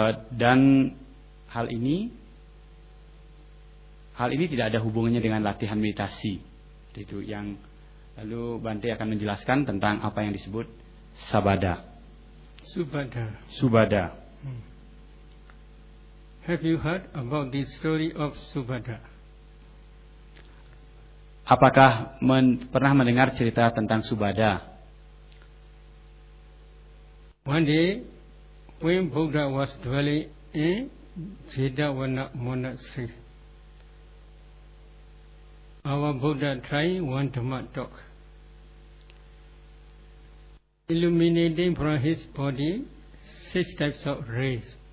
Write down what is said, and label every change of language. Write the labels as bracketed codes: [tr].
[id] Dan hal ini tidak ada hubungannya dengan latihan meditasi. Itu yang lalu Bante akan menjelaskan tentang apa yang disebut sabada. Subhadra. Subhadra. [en] Have you heard about the story of Subhadra? [id] Apakah pernah mendengar cerita tentang Subhadra? [en] One day, when Buddha was dwelling in Jedavana Monastery, our Buddha tried one Dhamma talk. Illuminating from his body six types of rays.